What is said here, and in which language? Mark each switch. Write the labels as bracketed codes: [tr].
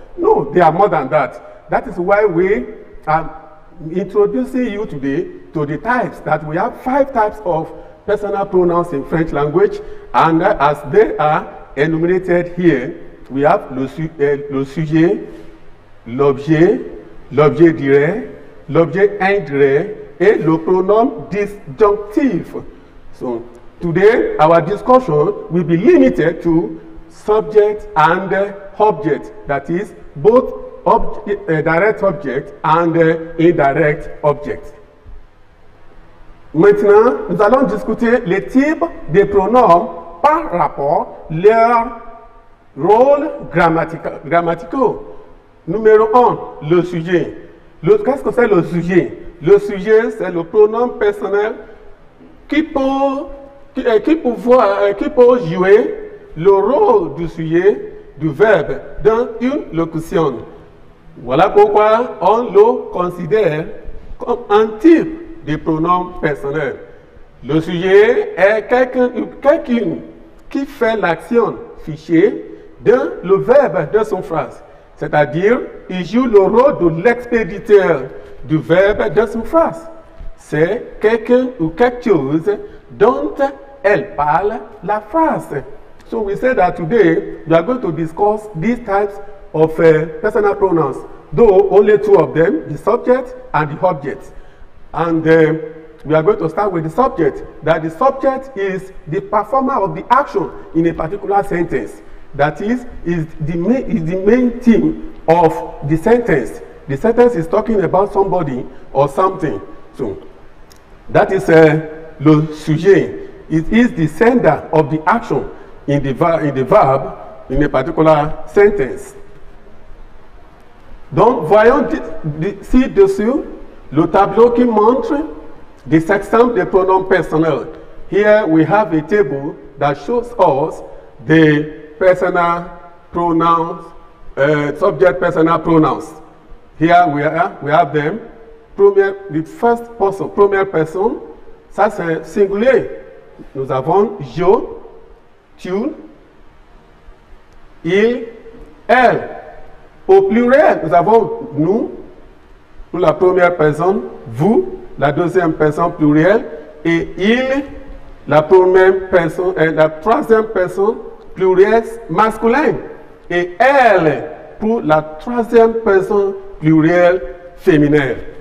[en] No, they are more than that. That is why we are introducing you today to the types, that we have 5 types of personal pronouns in French language, and as they are enumerated here, we have [fr] le sujet, l'objet, l'objet direct, l'objet indirect, et le pronom disjunctif. [en] So today our discussion will be limited to subject and object, that is both direct object and indirect object. [fr] Maintenant, nous allons discuter les types de pronoms par rapport à leur rôle grammatical. Numéro 1, le sujet. Qu'est-ce que c'est le sujet? Le sujet, c'est le pronom personnel qui peut jouer le rôle du sujet, du verbe, dans une locution. Voilà pourquoi on le considère comme un type de pronom personnel. Le sujet est quelqu'un qui fait l'action fichée dans le verbe de son phrase. C'est-à-dire, il joue le rôle de l'expéditeur du verbe de son phrase. C'est quelqu'un ou quelque chose dont elle parle la phrase. [en] So we say that today we are going to discuss these types of personal pronouns, though only 2 of them, the subject and the object. And we are going to start with the subject, that the subject is the performer of the action in a particular sentence. That is the main theme of the sentence. The sentence is talking about somebody or something. So that is le sujet. It is the sender of the action in the verb in a particular sentence. [fr] Donc, voyons ci-dessous le tableau qui montre [en] this example the pronoun personal. Here we have a table that shows us the personal pronouns, subject personal pronouns. Here we have them. The first person, [fr] première personne, ça c'est singulier. Nous avons je, tu, il, elle. Au pluriel, nous avons nous, pour la première personne, vous, la deuxième personne plurielle, et il, la première personne, la troisième personne plurielle masculin, et elle, pour la troisième personne plurielle féminine.